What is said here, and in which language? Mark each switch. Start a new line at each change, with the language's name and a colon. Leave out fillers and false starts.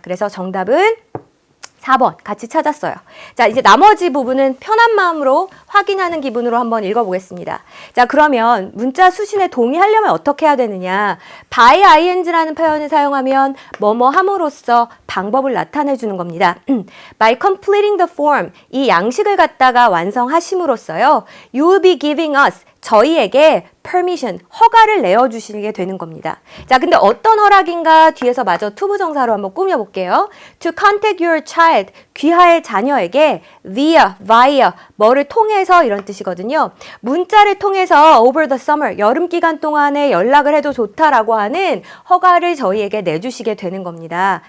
Korean: 그래서 정답은 4번 같이 찾았어요. 자, 이제 나머지 부분은 편한 마음으로 확인하는 기분으로 한번 읽어보겠습니다. 자, 그러면 문자 수신에 동의하려면 어떻게 해야 되느냐. by ing라는 표현을 사용하면 뭐뭐 함으로써 방법을 나타내 주는 겁니다.
English: By completing the form,
Korean: 이 양식을 갖다가 완성하심으로써요.
English: You will be giving us,
Korean: 저희에게
English: permission,
Korean: 허가를 내어주시게 되는 겁니다. 자, 근데 어떤 허락인가 뒤에서 마저 투부정사로 한번 꾸며볼게요.
English: To contact your child,
Korean: 귀하의 자녀에게 via, 뭐를 통해서 이런 뜻이거든요. 문자를 통해서
English: over the summer,
Korean: 여름 기간 동안에 연락을 해도 좋다라고 하는 허가를 저희에게 내주시게 되는 겁니다.